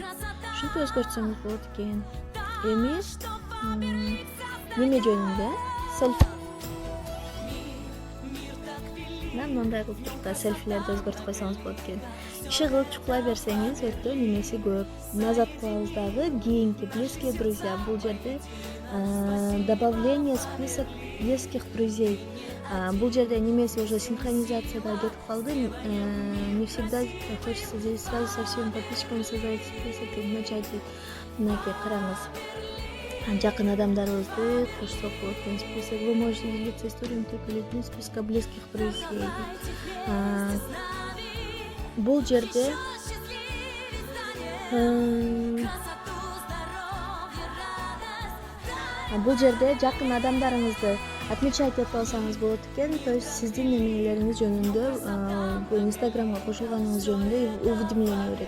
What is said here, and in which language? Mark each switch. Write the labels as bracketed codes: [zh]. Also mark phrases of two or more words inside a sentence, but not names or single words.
[ky] Ушинтип өзгөртсөңүз болот экен. Эми неме жөнүндө? Селфи. Мындай кылып туруп да селфилерди өзгөртүп койсоңуз болот экен. Иши кылып чукулай берсеңиз, өтө немеси көп. Назад кылабыз дагы. Кийинки [ru] близкие друзья. [ky] Бул жерде [ru] добавление список близких друзей. [ky] Бул жерде немеси уже синхронизацияда кетип калды. [ru] Не всегда хочется здесь сразу со всеми подписчиками создавать список и начать. [ky] Мынакей караңыз. Жакын адамдарыбызды кошсок болот экен список. [ru] Вы можете делиться историями только людьми списка близких друзей. [ky] Бул жерде жакын адамдарыңызды отмечать этип алсаңыз болот экен. То есть сиздин немелериңиз жөнүндө, бул Instagramга кошулганыңыз жөнүндө уведомление берет.